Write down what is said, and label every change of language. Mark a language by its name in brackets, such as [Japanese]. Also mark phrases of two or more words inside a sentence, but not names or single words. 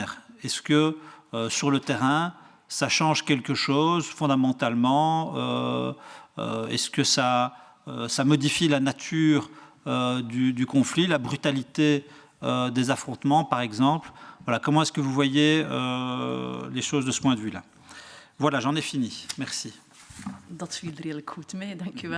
[French] Est-ce que sur le terrain, ça change quelque chose fondamentalement? Est-ce que ça modifie la nature du conflit, la brutalité des affrontements, par exemple? Voilà, comment est-ce que vous voyez les choses de ce point de vue-là? Voilà, j'en ai fini. Merci. [Dutch] Dat viel redelijk goed mee, dank u wel.